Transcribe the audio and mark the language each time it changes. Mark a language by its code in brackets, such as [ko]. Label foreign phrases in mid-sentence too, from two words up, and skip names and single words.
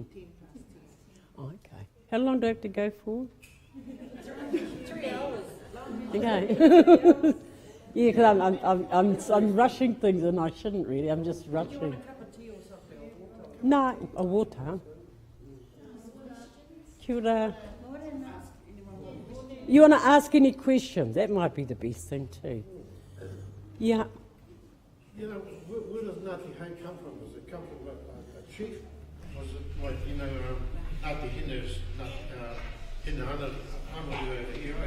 [en] Oh, okay. How long do I have to go for? 3 hours. Okay. Yeah, because I'm rushing things and I shouldn't really. I'm just Do you want rushing. a cup of tea or something, or water? No, a water. [mi] Kia ora. [en] You want to ask any questions? That might be the best thing too. Yeah. You know, where does Ngāti Hau come from? Does it come from a chief? Was it like, you know, Āti Hine's Hina Amaru over here, right?